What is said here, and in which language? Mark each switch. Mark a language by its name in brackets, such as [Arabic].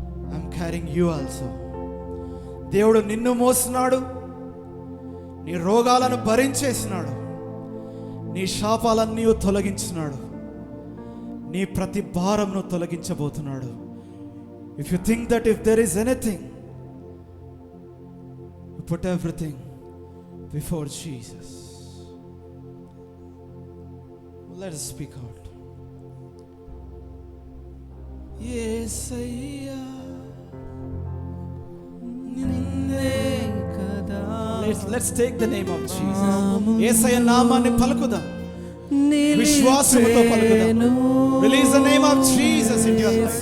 [English] I am carrying you also. [Telugu] దేవుడు నిన్ను మోస్తున్నాడు, నీ రోగాలను భరించేసినాడు, నీ శాపాలన్నీ తొలగించినాడు, నీ ప్రతి భారంను తొలగించబోతున్నాడు. [English] If you think that if there is anything, you put everything before Jesus. Let us speak out. [Telugu] యేసయ్యా నిన్నే కదా. [English] Let's take the name of Jesus. [Telugu] యేసయ్య నామాన్ని పలుకుదాం, విశ్వాసముతో పలుకుదాం. [English] Release the name of Jesus in your life.